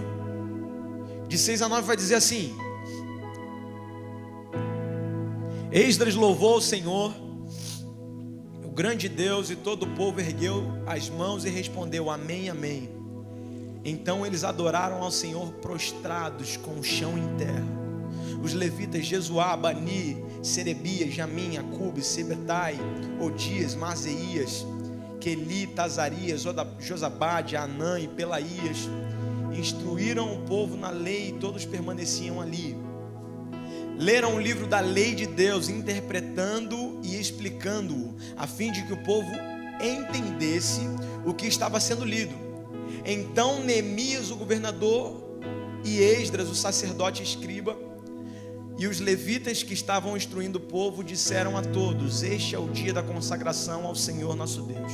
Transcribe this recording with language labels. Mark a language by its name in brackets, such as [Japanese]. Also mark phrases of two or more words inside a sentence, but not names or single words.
[Portuguese] De 6 a 9 vai dizer assim: Esdras louvou o Senhor, o grande Deus, e todo o povo ergueu as mãos e respondeu: amém, amém. Então eles adoraram ao Senhor prostrados com o chão em terra. Os levitas Jesuá, Bani, Serebias, Jamim, Acube, Sebetai, Odias, Mazeias, Queli, Tazarias, Josabade, Anã e Pelaías instruíram o povo na lei, e todos permaneciam ali. Leram o livro da lei de Deus, interpretando e explicando-o, a fim de que o povo entendesse o que estava sendo lido. Então Neemias, o governador, e Esdras, o sacerdote e escriba, e os levitas que estavam instruindo o povo disseram a todos: este é o dia da consagração ao Senhor nosso Deus.